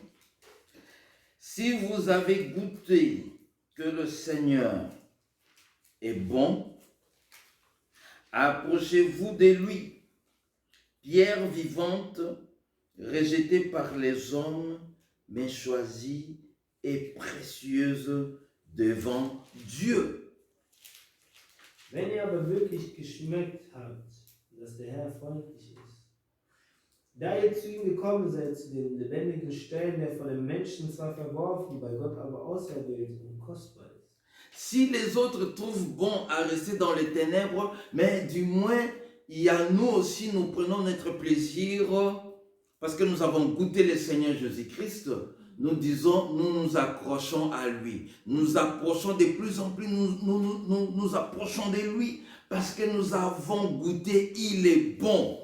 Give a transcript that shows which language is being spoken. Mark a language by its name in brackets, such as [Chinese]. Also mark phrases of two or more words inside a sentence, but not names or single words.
[French] Si vous avez goûté que le Seigneur est bon, approchez-vous de lui, pierre vivante, rejetée par les hommes, mais choisie et précieuse devant Dieu. [German] Wenn ihr aber wirklich geschmeckt habt, dass der Herr freundlich ist, da ihr zu ihm gekommen seid, zu dem lebendigen Stein, der von den Menschen zwar verworfen, bei Gott aber auserwählt und kostbar ist. [French] Si les autres trouvent bon à rester dans les ténèbres, mais du moins, il y a nous aussi, nous prenons notre plaisir parce que nous avons goûté le Seigneur Jésus-Christ. Nous disons, nous nous accrochons à lui. Nous approchons de plus en plus, nous approchons de lui parce que nous avons goûté, il est bon.